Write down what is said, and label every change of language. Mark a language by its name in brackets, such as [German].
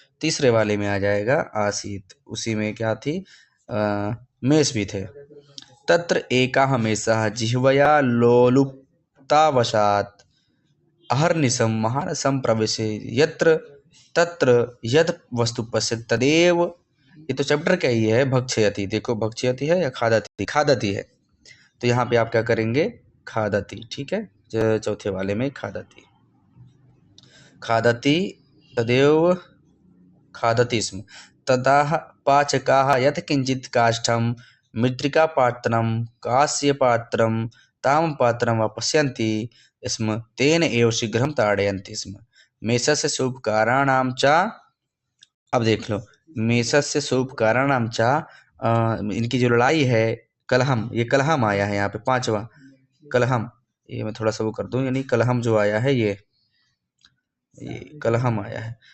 [Hindi] तीसरे वाले में आ जाएगा आसीत्, उसी में क्या थी, मेष भी थे। [Sanskrit] तत्र एकः मेषः जिह्वया लोलुपतावशात् अहर्निशं महारसं प्रविशे यत्र तत्र यद वस्तु पश्यति तदेव। [Hindi] ये तो चैप्टर का ही है, भक्षयति। देखो भक्षयति है या खादति, खादति है, तो यहाँ पे आप क्या करेंगे, खादति। ठीक है, चौथे वाले में [Sanskrit] खादति तदेव खादति स्म। ततः पाचकाः यत् किंचित् काष्ठं मृत्तिकापात्रं कांस्यपात्रं ताम्रपात्रं वा पश्यन्ति स्म तेन एव शीघ्रं ताडयन्ति स्म। मेषस्य शुभकाराणां च, [Hindi] अब देख लो, मेषस्य शुभकाराणां च, इनकी जो लड़ाई है कलहम, ये कलहम आया है यहाँ पे 5वां कलहम। ये मैं थोड़ा सा वो कर दूं, यानी कलहम जो आया है ये कलहम आया है।